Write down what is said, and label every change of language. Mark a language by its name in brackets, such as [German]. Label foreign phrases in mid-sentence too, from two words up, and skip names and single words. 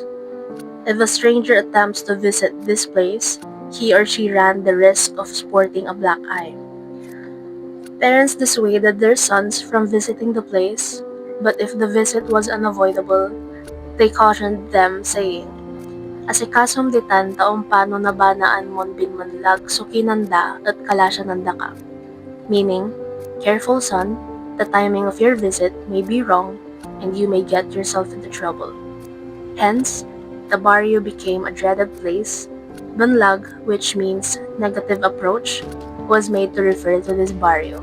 [English] If a stranger attempts to visit this place, he or she ran the risk of sporting a black eye. Parents dissuaded their sons from visiting the place, but if the visit was unavoidable, they cautioned them, saying, [Iloko] "Asikasom ditan taong pano nabanaan mon binmanlag sukinanda at kalasyananda ka." [English] Meaning, "Careful son, the timing of your visit may be wrong and you may get yourself into trouble." Hence, the barrio became a dreaded place. Banlag, which means negative approach, was made to refer to this barrio.